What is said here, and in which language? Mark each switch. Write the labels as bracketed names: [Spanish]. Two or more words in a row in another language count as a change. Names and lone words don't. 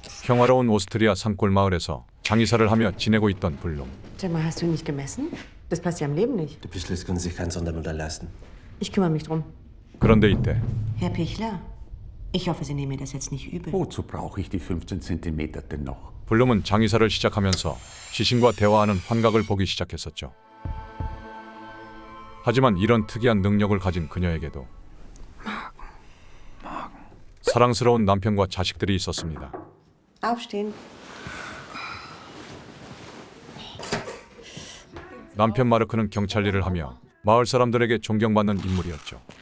[Korean] 평화로운 오스트리아 산골 마을에서 장의사를 하며 지내고 있던 블룸. [German] Sag mal, hast du ihn nicht gemessen? Das passt ja im Leben nicht. Die Pischlis können sich kein Sondermodell leisten. Ich kümmere mich drum. [Korean] 그런데 이때 [German] Herr Pichler, ich hoffe, Sie nehmen mir das jetzt nicht übel. Wozu brauche ich die 15 Zentimeter denn noch? [Korean] 블룸은 장의사를 시작하면서 시신과 대화하는 환각을 보기 시작했었죠. 하지만 이런 특이한 능력을 가진 그녀에게도 사랑스러운 남편과 자식들이 있었습니다. [German] Aufstehen. [Korean] 남편 마르크는 경찰 일을 하며 마을 사람들에게 존경받는 인물이었죠.